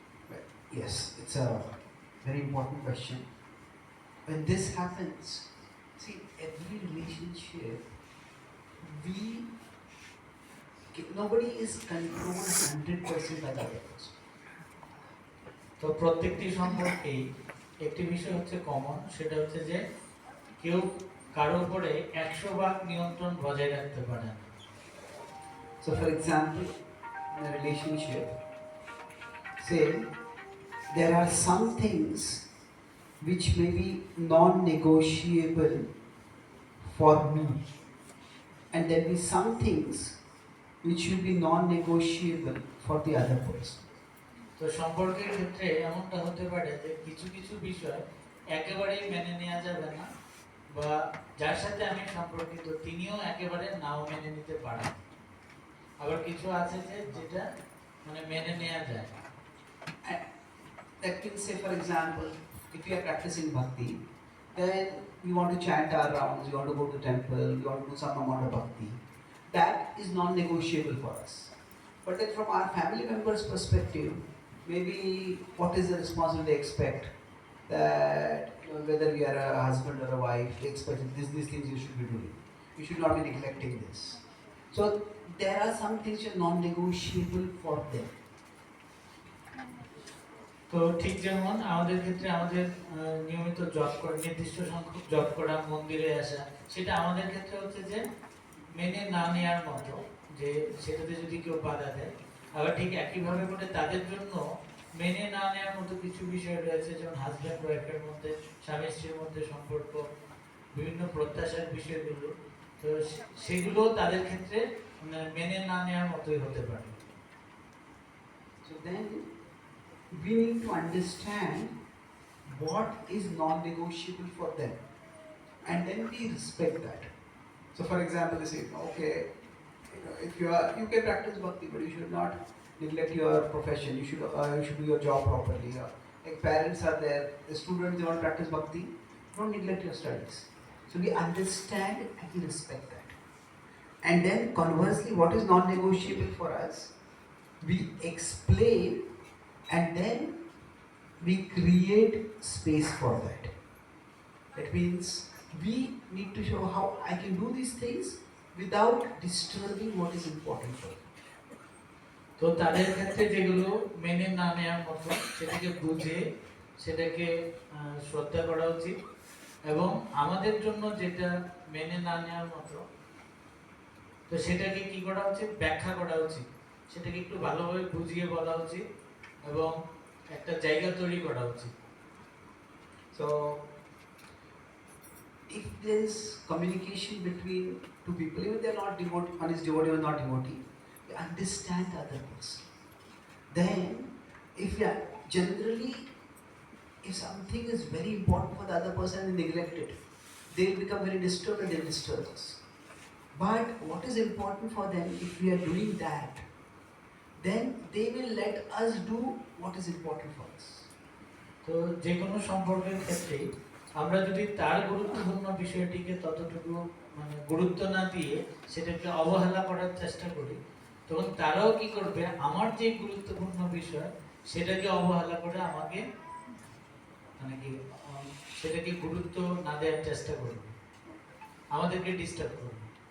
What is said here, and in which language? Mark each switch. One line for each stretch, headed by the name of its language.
English: Well, yes, it's a very important question. When this happens, see, every relationship, nobody is controlled 100% by the other person.
Bangla: তো প্রত্যেকটি সম্পর্কেই একটি বিষয় হচ্ছে common, সেটা হচ্ছে যে কেউ কারো উপরে 100% নিয়ন্ত্রণ বজায় রাখতে পারে না।
English: So, for example, in a relationship, say there are some things which may be non-negotiable for me, and there will be some things which will be non-negotiable for the other person.
Bangla: তো সম্পর্কের ক্ষেত্রে এমনটা হতে পারে যে কিছু কিছু বিষয় একেবারেই মেনে নেওয়া যাবে না, বা যার সাথে আমি সম্পর্কিত তিনিও একেবারে নাও মেনে নিতে পারেন। আবার কিছু আছে যে যেটা মানে মেনে নেওয়া যায়।
English: And that means, say for example, if you are practicing bhakti, then you want to chant our rounds, you want to go to temple, you want to do some amount of bhakti. That is non-negotiable for us. But then from our family members' perspective, maybe what is the responsibility they expect? That whether we are a husband or a wife, they expect that these things you should be doing. You should not be neglecting this. So there are some things which are non-negotiable for them.
Bangla: তো ঠিক যেমন আমাদের ক্ষেত্রে আমাদের নিয়মিত job করা, নির্দিষ্ট সংখ্যক জব করা, মন্দিরে আসা, সেটা আমাদের ক্ষেত্রে হচ্ছে যে মেনে না নেওয়ার মতো, যে সেটাতে যদি কেউ বাধা দেয়। আবার ঠিক একইভাবে করে তাদের জন্য মেনে না নেওয়ার মতো কিছু বিষয় রয়েছে, যেমন হাজব্যান্ড ওয়াইফের মধ্যে, স্বামী স্ত্রীর মধ্যে সম্পর্ক, বিভিন্ন প্রত্যাশার বিষয়গুলো, তো সেগুলো তাদের ক্ষেত্রে মেনে না নেওয়ার মতোই হতে পারে।
English: So then we need to understand what is non-negotiable for them, and then we respect that. So for example, they say, okay, if you can practice bhakti, but you should not neglect your profession. You should do your job properly. Like parents are there, the students, they want to practice bhakti, don't neglect your studies. So we understand and we respect that. And then conversely, what is non-negotiable for us, we explain, and then we create space for that. That means we need to show how I can do these things without disturbing what is important for me.
Bangla: তো তাদের ক্ষেত্রে যেগুলো মেনে না নেওয়ার মতো, সেটাকে বুঝে সেটাকে শ্রদ্ধা করা উচিত, এবং আমাদের জন্য যেটা মেনে না নেওয়ার মতো, তো সেটাকে কি করা উচিত, ব্যাখ্যা করা উচিত, সেটাকে একটু ভালোভাবে বুঝিয়ে বলা উচিত, এবং একটা জায়গা তৈরি করা উচিত।
English: So if there is communication between two people, even they are not devotee, one is devotee or not devotee, we understand the other person. Then, if we are generally, if something is very important for the other person and neglect it, they will become very disturbed and they will disturb us. But what is important for them, if we are doing that, then they will let us do what is important for us.
Bangla: তো যে কোনো সম্পর্কের ক্ষেত্রেই আমরা যদি তার গুরুত্বপূর্ণ বিষয়টিকে ততটুকু মানে গুরুত্ব না দিয়ে সেটাকে অবহেলা করার চেষ্টা করি, তখন তারাও কি করবে, আমার যে গুরুত্বপূর্ণ বিষয় সেটাকে অবহেলা করে আমাকে মানে কি সেটাকে গুরুত্ব না দেওয়ার চেষ্টা করবে, আমাদেরকে ডিস্টার্ব করবে।